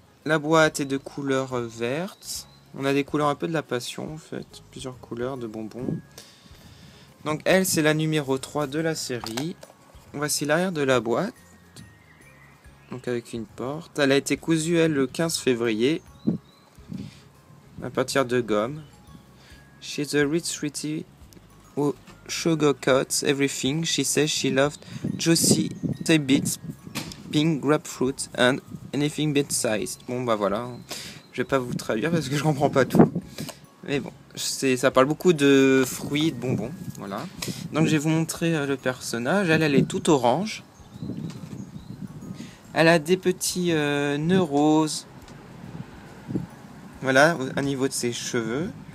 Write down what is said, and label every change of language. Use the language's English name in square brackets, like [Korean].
[French] la boîte est de couleur verte. On a des couleurs un peu de la passion en fait. Plusieurs couleurs de bonbons. Donc elle c'est la numéro 3 de la série. Voici l'arrière de la boîte. Donc avec une porte. Elle a été cousue elle le 15 février. À partir de gomme. [English] She's a rich sweetie who sugarcoats everything. She says she loved juicy tidbits, pink grapefruit and anything bit sized. [French] Bon bah voilà, je vais pas vous traduire parce que je comprends pas tout. Mais bon, ça parle beaucoup de fruits et de bonbons. Voilà. Donc je vais vous montrer le personnage. Elle est toute orange. Elle a des petits nœuds roses. Voilà, au niveau de ses cheveux.